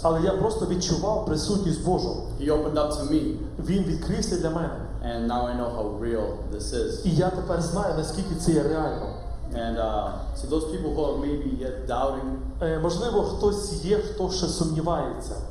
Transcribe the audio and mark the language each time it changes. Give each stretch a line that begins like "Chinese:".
Ukrainian: Але я просто відчував присутність Божу.
English: He opened up to me.
Ukrainian: Він відкрився для мене.
English: And now I know how real this is.
Ukrainian: І я тепер знаю, наскільки це є реально.
English: And so those people who are maybe yet doubting,
Ukrainian: можливо, хтось є, хто ще сумнівається.